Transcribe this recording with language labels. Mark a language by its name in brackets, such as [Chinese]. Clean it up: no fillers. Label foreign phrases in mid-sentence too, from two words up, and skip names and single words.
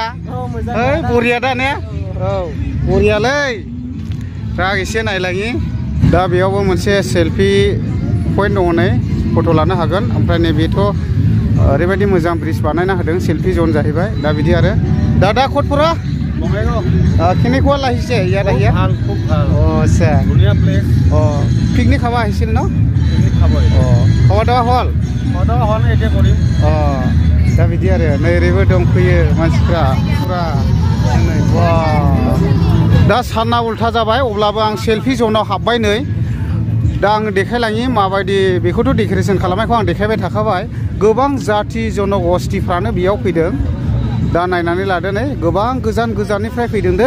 [Bodo] बरिया दा ने? बरियालै। दा एसे नायलाङि। दा बेयावबो मोनसे [English] selfie point [Bodo] दङ, नै फट' लानो हागोन। ओमफ्राय नैबेथ' ओरैबायदि मोजां ब्रिज बानायना होदों, [English] selfie zone [Bodo] जाहैबाय। दा बिदि आरो दादा खटफोरा [Assamese] কেনেকুৱা লাগিছে ইয়াত আহি? খুব ভাল। আচ্ছা, ধুনীয়া প্লেচ। পিকনিক খাব আহিছিল ন? পিকনিক খাব। [Bangla] খাওয়া দাওয়া হল? খাওয়া দাওয়া হল, এতিয়া কৰিম। [Bodo] दा बिदि आरो नै ओरैबो दंफैयो मानसिफ्रा पुरा। दा साना उल्था जाबाय, अब्लाबो आं सेल्फि जनाव हाबबाय नै। दा आं देखायलाङि माबायदि, बेखौथ' डेक'रेसन खालामनायखौ आं देखायबाय थाखाबाय। गोबां जाथि जनगस्थिफ्रानो बेयाव फैदों। दा नायनानै लादो नै, गोबां गोजान गोजाननिफ्राय फैदों दै।